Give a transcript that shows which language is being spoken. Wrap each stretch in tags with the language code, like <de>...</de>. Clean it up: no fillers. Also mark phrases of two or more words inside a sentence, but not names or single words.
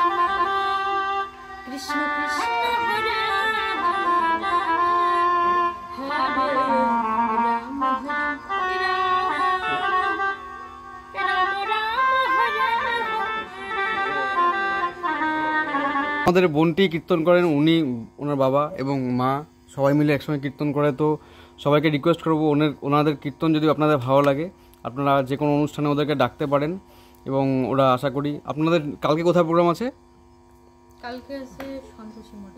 <sa>कृष्ण कृष्ण, हरे हरे, हरे राम, हरे राम, राम राम, हरे हरे।</sa> <bn>আমাদের বোনটি কীর্তন করেন, উনি ওনার বাবা এবং মা সবাই মিলে একসঙ্গে কীর্তন করে। তো সবাইকে রিকোয়েস্ট করবো ওনাদের কীর্তন যদি আপনাদের ভালো লাগে আপনারা যে কোনো অনুষ্ঠানে ওদেরকে ডাকতে পারেন এবং ওরা আশা করি আপনাদের। কালকে কোথায় প্রোগ্রাম আছে? কালকে আছে সন্তোষী মঠে,</bn>